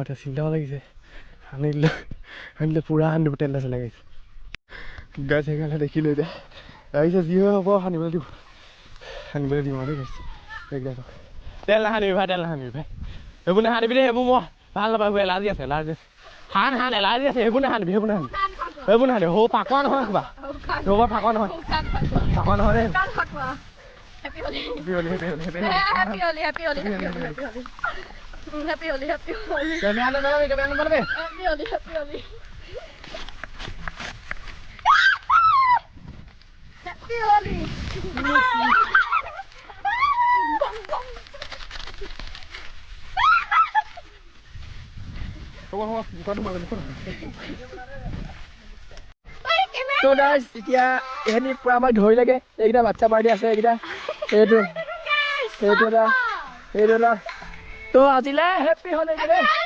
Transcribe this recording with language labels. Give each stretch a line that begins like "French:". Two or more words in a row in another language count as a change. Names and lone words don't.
Assamese: এতিয়া চিন্তাও লাগিছে আনিলে পূৰা আনিব তেল আছে লাগিছে গাছ সেইকাৰণে দেখিলোঁ এতিয়া আহিছে যি হয় হ'ব সানিবলৈ দিম আৰু গৈছে তেল নাসানিবি ভাই সেইবোৰ নাসানিবি দেই সেইবোৰ মই ভাল নাপাওঁ সেইবোৰ এলাৰ্জি আছে সান এলাৰ্জি আছে সেইবোৰ নাসানিবি নাসানিবি সৌ ফাকুৱা নহয় কিবা সেইবোৰ ফাকুৱা নহয় দেই
English: Happy Holi. Happy Holi. Happy Holi. Happy Holi. Happy Holi. Happy Holi. Kamihan na Happy Holi. Happy Holi. Happy Holi.
Assamese: তো গাইজ এতিয়া এইখিনি পূৰা আমাক ধৰি লাগে এইকেইটা বাচ্চা পাৰ্টি আছে এইকেইটা সেইটো এটা তো আজিলৈ
English: Happy Holi
Assamese: দেই